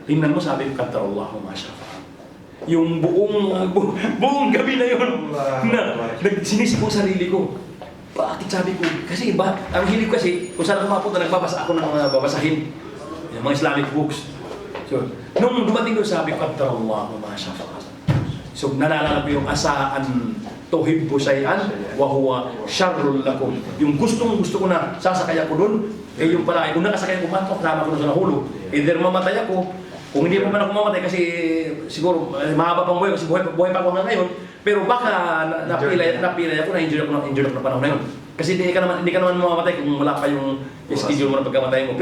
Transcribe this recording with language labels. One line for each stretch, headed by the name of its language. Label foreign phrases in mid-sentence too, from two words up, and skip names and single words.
Filipino: Tingnan mo, sabi ko,
Arabic: قدر الله ما شاء.
Filipino: Yung buong gabi na yun, sinisip ko sarili ko. Bakit sabi ko? Kasi iba, ang hilig kasi, kung saan ako mapunta, nagbabasa ako ng mga babasahin. Yung mga
English: Islamic books.
Filipino: So, nung dumating ko, sabi ko,
Arabic: قدر الله ما شاء.
Filipino: So, nalala ko yung
Arabic: عسى أن تحبوا شيئا وهو شر لكم.
Filipino: Yung gusto ko na sasakay ako doon, yung pala ay kung nakasakay ako matok, kasama ko na sa nahulog. Either mamatay ako, kung hindi pa man ako mamatay kasi siguro mahaba pang buhay kasi buhay pa ako na ngayon, pero baka napilay ako, na-injured ako na panahon na yun. Kasi hindi ka naman mamamatay kung wala pa yung schedule mo na pagkamatay mo.